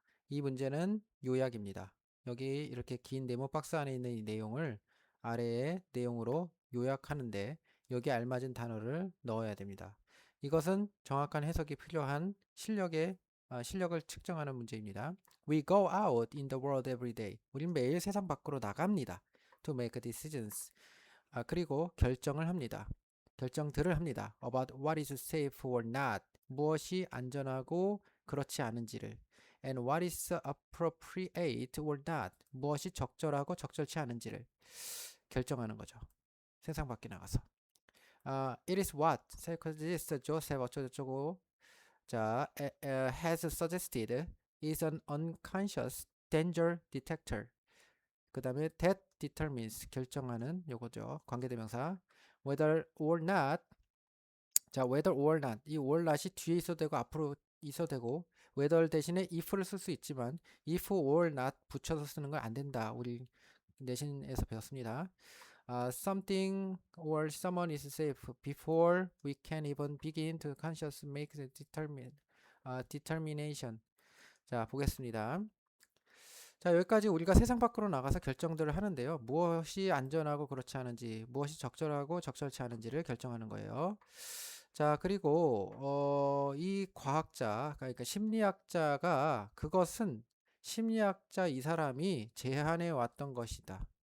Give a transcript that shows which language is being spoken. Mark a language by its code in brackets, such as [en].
[ko] 이 문제는 요약입니다. 여기 이렇게 긴 네모 박스 안에 있는 이 내용을 아래의 내용으로 요약하는데 여기에 알맞은 단어를 넣어야 됩니다. 이것은 정확한 해석이 필요한 실력을 측정하는 문제입니다. [en] We go out in the world every day. [ko] 우린 매일 세상 밖으로 나갑니다. [en] To make decisions. [ko] 그리고 결정들을 합니다. [en] About what is safe or not. [ko] 무엇이 안전하고 그렇지 않은지를. [en] And what is appropriate or not. [ko] 무엇이 적절하고 적절치 않은지를 결정하는 거죠. 세상 밖에 나가서. [en] It is what psychologist Joseph [ko] 어쩌고저쩌고 [en] has suggested is an unconscious danger detector. [ko] 그 다음에 [en] that determines [ko] 결정하는 요거죠. [en] 관계대명사 whether or not. [ko] 자, whether or not 이 or not이 뒤에 있어도 되고 앞으로 있어도 되고 whether 대신에 if를 쓸 수 있지만 if or not 붙여서 쓰는 건 안 된다. 우리 내신에서 배웠습니다. [en] Something or someone is safe before we can even begin to consciously make the determination. [ko] 자, 보겠습니다. 자, 여기까지 우리가 세상 밖으로 나가서 결정들을 하는데요. 무엇이 안전하고 그렇지 않은지, 무엇이 적절하고 적절치 않은지를 결정하는 거예요. 자, 그리고 이 과학자, 그러니까 심리학자가 그것은 심리학자 이 사람이 제안해 왔던 것이다.